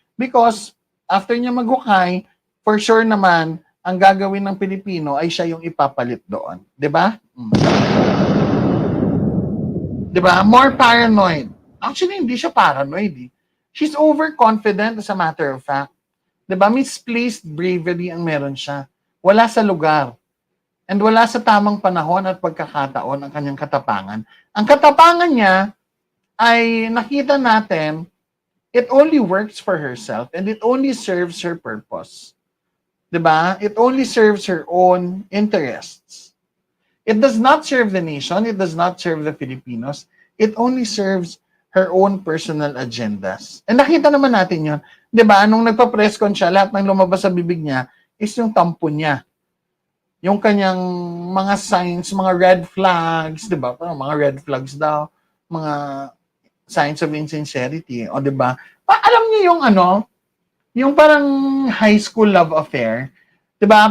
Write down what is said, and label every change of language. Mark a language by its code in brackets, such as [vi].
[tl] Because, after niya maghukay, for sure naman, ang gagawin ng Pilipino ay siya yung ipapalit doon. Diba? Diba? [en] More paranoid. [tl] Actually, hindi siya paranoid. [en] She's overconfident, as a matter of fact. [tl] Diba? Misplaced bravery ang meron siya. Wala sa lugar. And wala sa tamang panahon at pagkakataon ang kanyang katapangan. Ang katapangan niya ay nakita natin, [en] it only works for herself and it only serves her purpose. Diba? It only serves her own interests. It does not serve the nation. It does not serve the Filipinos. It only serves her own personal agendas. [tl] And nakita naman natin yun. Diba? Nung nagpa-press con siya, lahat ng lumabas sa bibig niya is yung tampo niya. Yung kanyang mga signs, mga red flags, diba? Parang mga red flags daw. Mga signs of insincerity. O diba? Alam niyo yung yung parang high school love affair. Diba?